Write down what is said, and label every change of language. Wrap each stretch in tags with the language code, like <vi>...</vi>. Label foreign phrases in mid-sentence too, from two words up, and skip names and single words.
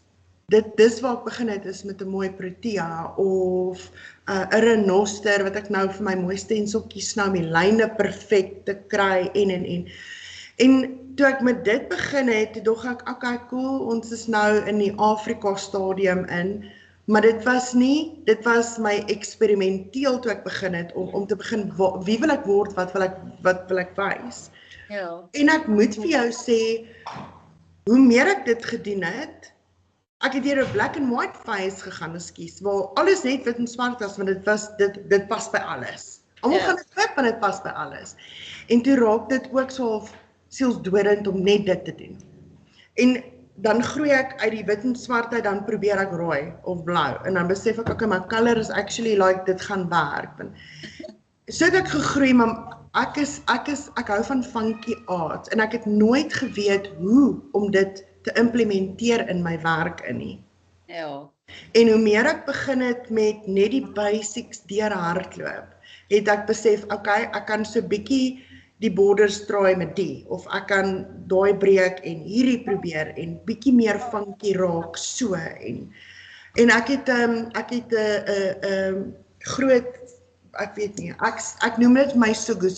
<af>Dis waar ek begin het, is met 'n mooi protea of 'n renoster wat ek nou vir my mooi stenseltjies nou om die lyne perfek te kry en toe ek met dit begin het, toe dog ek,</af> <en>okay, cool,</en> <af>ons is nou in die Afrika stadium in, maar dit was my eksperimenteel toe ek begin het om te begin, wie wil ek word, wat wil ek wys? Ja. En ek moet vir jou sê, hoe meer ek dit gedoen het, ek het deur 'n</af> <en>black and white phase</en> <af>gegaan, waar alles net wit en swart was, want dit pas by alles. Almal gaan dit koop, want dit pas by alles. En toe raak dit ook so half sielsdodend om net dit te doen. En dan groei ek uit die wit en swart uit, dan probeer ek rooi of blou, en dan besef ek, okay,</af> <en>my color is actually like,</en> <af>dit gaan werk. So het ek gegroei, maar ek hou van</af> <en>funky art,</en> <af>en ek het nooit geweet hoe om dit te implementeer in my werk in nie. Ja. En hoe meer ek begin het met net die basics deur hardloop, het ek besef, okay, ek kan so bietjie die borders draai met die, of ek kan daai breek en hierdie probeer en bietjie meer funky raak so en ek het 'n groot, ek weet nie, ek noem dit my sugus.</af>